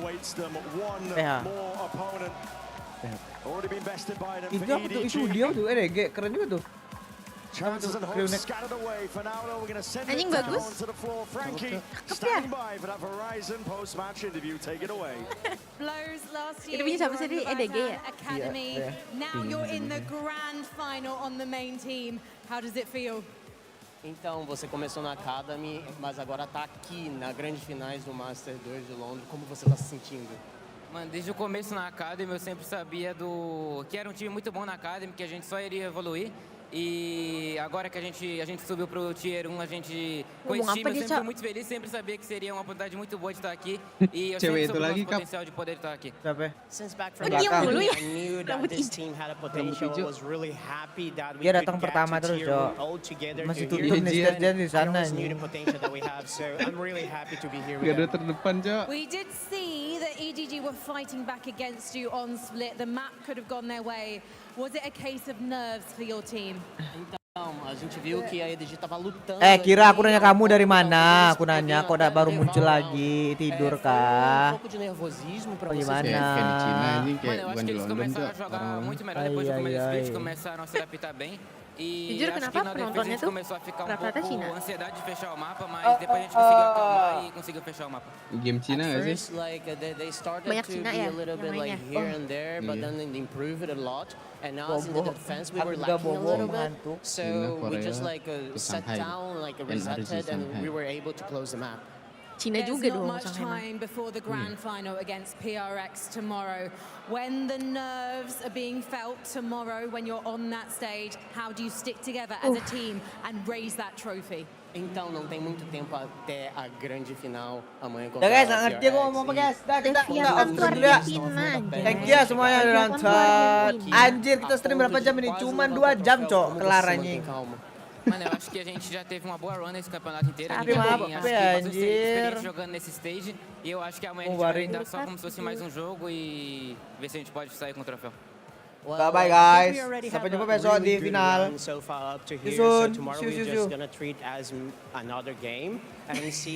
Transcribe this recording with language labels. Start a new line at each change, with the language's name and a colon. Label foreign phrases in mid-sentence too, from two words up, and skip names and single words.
Indonesian: Itu apa tuh? Itu dia tuh, EDG keren juga tuh. Anjing bagus. Cakep ya. Itu punya siapa sih di EDG ya? Iya.
English: Now you're in the grand final on the main team. How does it feel?
Portuguese: Então, você começou na Academy, mas agora tá aqui na grande finais do Master 2 de Londres. Como você tá se sentindo? Mano, desde o começo na Academy eu sempre sabia que era um time muito bom na Academy, que a gente só iria evoluir. E agora que a gente subiu pro Tier 1, a gente com esse time eu sempre fui muito feliz, sempre sabia que seria uma oportunidade muito boa de estar aqui. E eu sempre soube o nosso potencial de poder estar aqui.
English: Since back from I knew that this team had a potential. I was really happy that we could get to Tier 1 all together.
Indonesian: Masih tutup nih stage di sana.
English: I knew the potential that we have, so I'm really happy to be here with
Indonesian: Garda
English: them.
Indonesian: terdepan, Cok.
English: We did see that EDG were fighting back against you on split. The map could have gone their way. Was it a case of nerves for your team?
Portuguese: Então, a gente viu que a EDG tava lutando.
Indonesian: Kira aku nanya kamu dari mana? Aku nanya kok udah baru muncul lagi, tidur kah?
Portuguese: pouco de nervosismo para
Indonesian: Gimana? Kayak di Cina ini kayak
Portuguese: Mano, eu acho
Indonesian: bukan
Portuguese: que
Indonesian: di
Portuguese: eles
Indonesian: London,
Portuguese: começaram a
Indonesian: Cok.
Portuguese: jogar
Indonesian: Orang-orang.
Portuguese: muito melhor depois do começo do split, começaram a se adaptar bem. E
Indonesian: Jujur,
Portuguese: acho
Indonesian: kenapa
Portuguese: que na defesa a
Indonesian: penontonnya
Portuguese: gente
Indonesian: tuh
Portuguese: começou a ficar
Indonesian: rata-rata
Portuguese: pouco
Indonesian: Cina?
Portuguese: ansiedade de fechar o mapa, mas depois a gente conseguiu acalmar e conseguiu fechar o mapa.
Indonesian: Game Cina nggak sih?
English: First, like they started
Indonesian: Banyak
English: to
Indonesian: Cina
English: be
Indonesian: ya,
English: a little bit
Indonesian: yang
English: like
Indonesian: mainnya.
English: here and there, but
Indonesian: Iya.
English: then they improved it a lot. And now in the
Indonesian: Bobo.
English: defense we were
Indonesian: Aku juga
English: lacking a
Indonesian: bobo
English: little bit.
Indonesian: ngantuk.
English: So
Indonesian: Cina,
English: we just
Indonesian: Korea,
English: like
Indonesian: ke
English: sat
Indonesian: Shanghai.
English: down, like
Indonesian: Dan
English: resetted, and
Indonesian: Shanghai.
English: we were able to close the map.
Indonesian: Cina
English: There's
Indonesian: juga
English: not
Indonesian: dong
English: much
Indonesian: Shanghai.
English: time before the grand final against PRX tomorrow. When the nerves are being felt tomorrow, when you're on that stage, how do you stick together as a team and raise that trophy?
Portuguese: Então não tem muito tempo até a grande final amanhã
Indonesian: Ya
Portuguese: contra
Indonesian: guys,
Portuguese: a
Indonesian: nggak ngerti aku ngomong apa guys. Dah, kita
Portuguese: Leviathan
Indonesian: off tuh dulu ya.
Portuguese: Argentina.
English: Thank you
Indonesian: ya semuanya udah nonton. Anjir, kita stream berapa jam ini? Cuman 2 jam, Cok. Kelar anjing.
Portuguese: Mano, eu acho que a gente já teve uma boa run nesse campeonato inteiro. A Sabe, gente já mapa, tem acho que bastante
Indonesian: anjir.
Portuguese: experiência jogando nesse stage. E eu acho que amanhã a gente vai Waring. lidar só como se fosse mais um jogo e ver se a gente pode sair com o troféu.
English: Bye-bye guys.
Indonesian: Sampai jumpa besok di final.
English: So far up to See here, you soon. so tomorrow See you, we're see you. just gonna treat as another game and see